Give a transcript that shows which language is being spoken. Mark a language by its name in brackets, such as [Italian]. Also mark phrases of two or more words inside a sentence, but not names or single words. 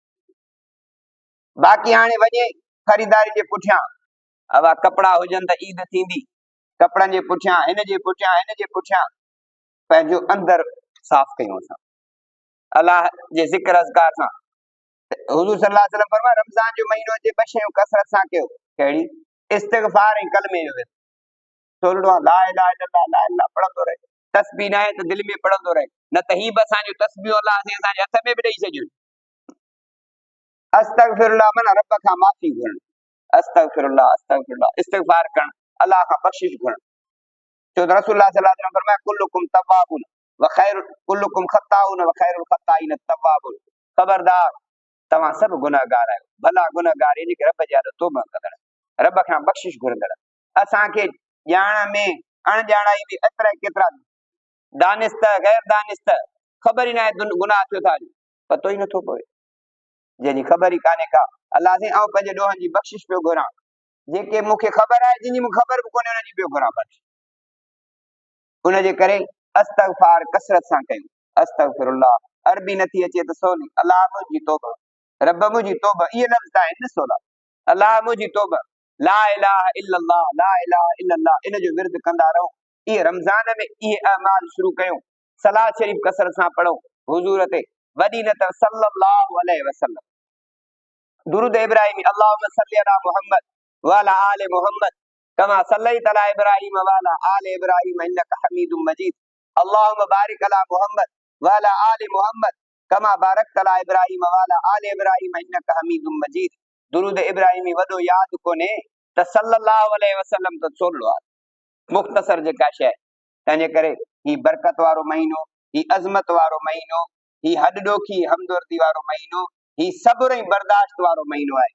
[Sindhi] बाक़ी हाणे वञे ख़रीदारी जे पुठियां, अब कपिड़ा हुजनि त ईद थींदी, कपिड़नि जे पुठियां, हिन जे पुठियां, हिन जे पुठियां पंहिंजो अंदर साफ़ कयूं असां अलाह जे ज़िक्र अज़कार सां। हुज़ूर [Arabic] صلى الله عليه وسلم [Sindhi] फरमाया, रमज़ान जो महीनो अचे, 2 शयूं कसरत सां कयो। कहिड़ी? इस्तिग़फ़ार ऐं कलमे जो विर्द। थोरो [Arabic] لا إله إلا الله، لا إله [Sindhi] पढ़ंदो रहे, तस्बीह न आहे त दिलि में पढ़ंदो रहे, न त ही बि असांजो तस्बीह अलाह असांजे हथ में बि ॾेई छॾियूं। अस्तगफिरुल्लाह माना रब खां माफ़ी घुरण, [Arabic] أستغفر الله أستغفر الله, [Sindhi] इस्तिग़फ़ार करण, अलाह खां बख़्शिश घुरण। छो त रसूलुल्लाह [Arabic] صلى الله عليه وسلم [Sindhi] फरमाया, [Arabic] كلكم توابون وخير كلكم خطاؤون وخير الخطائين توابون. [Sindhi] खबरदार, तव्हां सभु गुनहगार आहियो, भला गुनहगार यानी कि रब जे आॾो तौबा कंदड़, रब खां बख़्शिश घुरंदड़। असांखे ॼाण में अणॼाणाई में एतिरा केतिरा दानिस्त गैर दानिस्त ख़बर ई न आहे गुनाह थियो था, पतो ई नथो पवे, जंहिंजी ख़बर ई कान्हे का। अलाह से आउं पंहिंजे ॾोहनि जी बख़्शिश पियो घुरां, जेके मूंखे ख़बर आहे, जंहिंजी मूंखे ख़बर बि कोन्हे, उन्हनि जी पियो घुरां बख़्शिश। उनजे करे अस्तगफार कसरत सां कयूं। अस्तगफिरुल्लाह, अरबी नथी अचे त सवली, अलाह मुंहिंजी तौबा, रब मुंहिंजी तौबा, इहे लफ़्ज़ आहिनि न सवला, अलाह मुंहिंजी तौबा, [Arabic] لا إله إلا الله، لا إله إلا الله, [Sindhi] इन जो विर्द कंदा रहो। इहे रमज़ान में इहे अमाल शुरू कयूं, सलात शरीफ कसरत सां पढ़ो, हुज़ूर ते वॾी न त [Arabic] صلى الله عليه وسلم, [Sindhi] दुरूद इब्राहिमी, [Arabic] اللهم صل على محمد وعلى آل محمد كما صليت على إبراهيم وعلى آل إبراهيم إنك حميد مجيد، اللهم بارك على محمد وعلى آل محمد كما باركت على إبراهيم وعلى آل إبراهيم إنك حميد مجيد. [Sindhi] दुरूद इब्राहिमी वॾो यादि कोन्हे त [Arabic] صلى الله عليه وسلم [Sindhi] त सोलो आहे, मुख़्तसर जेका शइ। तंहिंजे करे ही बरकत वारो महीनो, ही अज़मत वारो महीनो, ही हॾॾोखी हमदर्दी वारो महीनो, ही सब्र ऐं बर्दाश्त वारो महीनो आहे।